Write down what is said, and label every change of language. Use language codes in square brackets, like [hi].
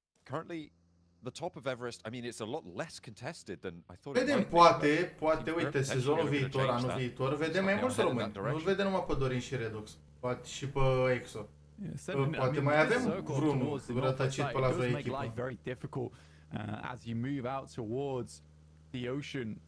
[en] Currently, the top of Everest, I mean, it's a lot less contested than I thought it [ro] Vedem, [en] might be. [ro] poate, uite, sezonul viitor, anul viitor, vedem mai mulți români. Nu-l vedem numai pe Dorin și RedX, poate și pe Exo. Poate mai avem vreunul rătăcit pe la vreo echipă. [en] As you move out towards the ocean,